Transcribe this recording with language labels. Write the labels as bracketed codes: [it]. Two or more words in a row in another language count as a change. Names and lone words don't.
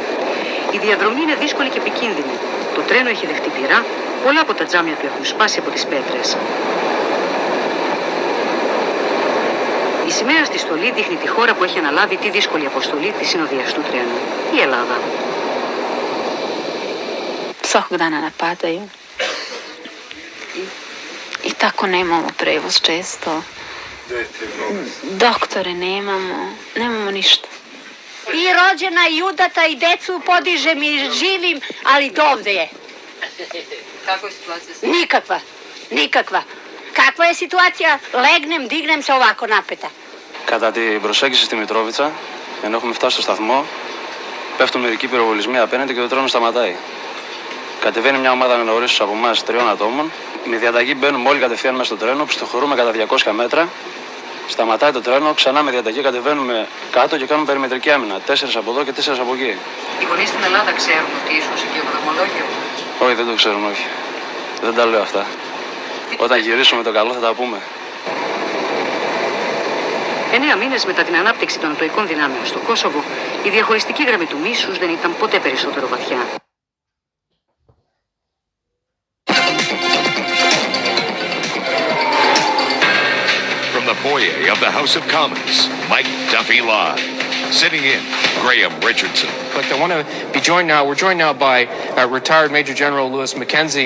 [el] Η διαδρομή είναι δύσκολη και επικίνδυνη. Το τρένο έχει δεχτεί πυρά, πολλά από τα τζάμια του έχουν σπάσει από τις πέτρες. Η σημαία στη στολή δείχνει τη χώρα που έχει αναλάβει τη δύσκολη αποστολή της συνοδείας του τρένου, η Ελλάδα. [sr] Svakog dana napadaju. I tako nemamo prevoz često. Doktore nemamo ništa. I rođena i udata i decu podižem i živim, ali dovde je. Kako je situacija? Nikakva. Kakva je situacija? Legnem, dignem se ovako napeta. [el] Κατά την προσέγγιση στη Μητρόβιτσα, ενώ έχουμε φτάσει στο σταθμό, πέφτουν μερικοί πυροβολισμοί απέναντι και το τρένο σταματάει. Κατεβαίνει μια ομάδα αναγνωρίσεως από εμάς 3 ατόμων. Με διαταγή μπαίνουμε όλοι κατευθείαν μέσα στο τρένο, πιστοχωρούμε κατά 200 μέτρα. Σταματάει το τρένο, ξανά με διαταγή κατεβαίνουμε κάτω και κάνουμε περιμετρική άμυνα. 4 από εδώ και 4 από εκεί. Οι γονείς στην Ελλάδα ξέρουν ότι ήσουν σε κυβερνομολόγιο. Όχι, δεν το ξέρουν, όχι. Δεν τα λέω αυτά. Όταν γυρίσουμε το καλό θα τα πούμε. 9 μήνες μετά την ανάπτυξη των νατοικών δυνάμεων στο Κόσοβο, η διαχωριστική γραμμή του μίσους δεν ήταν ποτέ περισσότερο βαθιά. [en] From the foyer of the House of Commons, Mike Duffy live. Sitting in, Graham Richardson. But I want to be joined now. We're joined now by retired Major General Lewis Mackenzie.